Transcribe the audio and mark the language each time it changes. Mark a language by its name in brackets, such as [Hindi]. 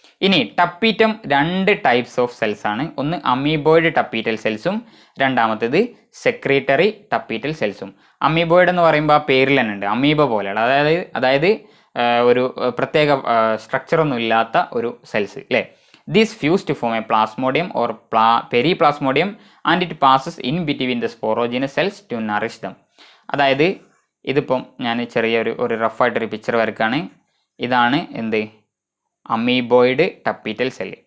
[Malayalam] ഇനി tapetum 2 types of cells ആണ്. ഒന്ന് അമീബോയിഡ് ടപ്പീറ്റൽ സെൽസും രണ്ടാമത്തേത് സെക്രീറ്ററി ടപ്പീറ്റൽ സെൽസും. അമീബോയിഡ് എന്ന് പറയുമ്പോൾ ആ പേരിൽ തന്നെ ഉണ്ട്, അമീബ പോലെയാണ്. അതായത് ഒരു പ്രത്യേക സ്ട്രക്ചറൊന്നും ഇല്ലാത്ത ഒരു സെൽസ് അല്ലേ. [English] This fuse to form a plasmodium or periplasmodium and it passes in between the sporogenous cells to nourish them. [Malayalam] അതായത് ഇതിപ്പം ഞാൻ ചെറിയൊരു റഫായിട്ടൊരു പിക്ചർ വരക്കാണ്. ഇതാണ് എന്ത് അമീബോയിഡ് ടപ്പീറ്റൽ സെല്ല്.